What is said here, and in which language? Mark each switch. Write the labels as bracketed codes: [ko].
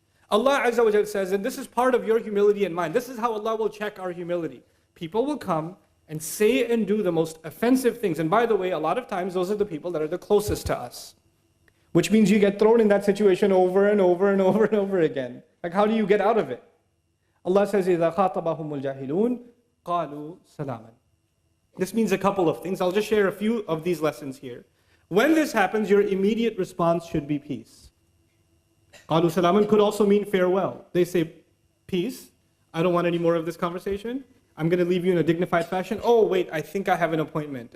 [en] Allah Azza wa Jalla says, and this is part of your humility in mind. This is how Allah will check our humility. People will come and say and do the most offensive things. And by the way, a lot of times those are the people that are the closest to us. Which means you get thrown in that situation over and over and over and over again. Like, how do you get out of it? Allah says, [ar] إِذَا خَاطَبَهُمُ الْجَاهِلُونَ قَالُوا سَلَامًا. [en] This means a couple of things. I'll just share a few of these lessons here. When this happens, your immediate response should be peace. [ar] قَالُوا سَلَامًا [en] could also mean farewell. They say, peace, I don't want any more of this conversation. I'm going to leave you in a dignified fashion. Oh, wait, I think I have an appointment.